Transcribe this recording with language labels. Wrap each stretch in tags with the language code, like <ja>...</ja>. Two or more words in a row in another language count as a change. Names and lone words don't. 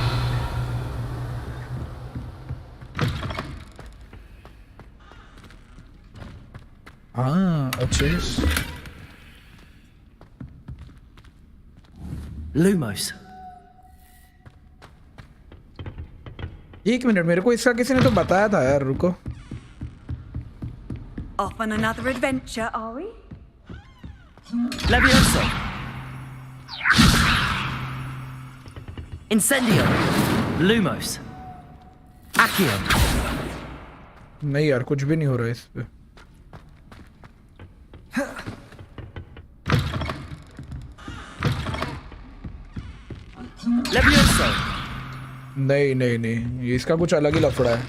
<hi>हाँ अच्छे. Lumos. एक मिनट, मेरे को इसका किसी ने तो बताया था यार. रुको.</hi> <en>Off on another adventure, are we?</en> <hi>Levioso. Incendio. Lumos. Accio. नहीं यार, कुछ भी नहीं हो रहा है इस पे. Levioso. नहीं नहीं नहीं, ये इसका कुछ अलग ही लफड़ा है.</hi>